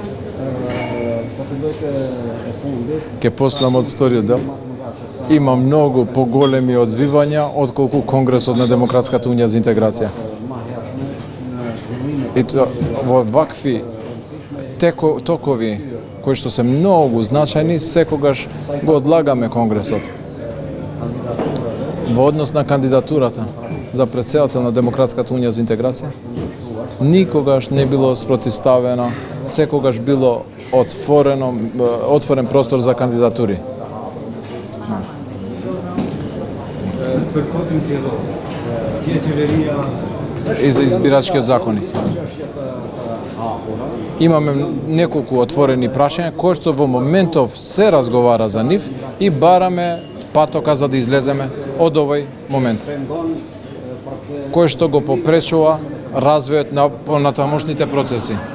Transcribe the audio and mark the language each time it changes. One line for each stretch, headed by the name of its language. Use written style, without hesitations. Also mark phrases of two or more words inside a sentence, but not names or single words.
Albanian: Po mendoj që e fundit
Macedonian: Ке почнам од вториот дел. Има многу поголеми одвивања отколку Конгресот на Демократската унија за интеграција.
Albanian: më hershme në zhvillimet
Macedonian: И тоа, во вакви токови кои што се многу значајни, секогаш го одлагаме Конгресот. Во однос на кандидатурата за претседател на Демократската унија за интеграција, никогаш не било спротивставено, секогаш било отворен простор за кандидатури.
Albanian: për kodin zgjedhor. Si e qeveria
Macedonian: и за избирачкиот законник. Имаме неколку отворени прашања кои што во моментов се разговара за нив и бараме патока за да излеземе од овој момент. Кој што го попречува развојот на понатамошните процеси.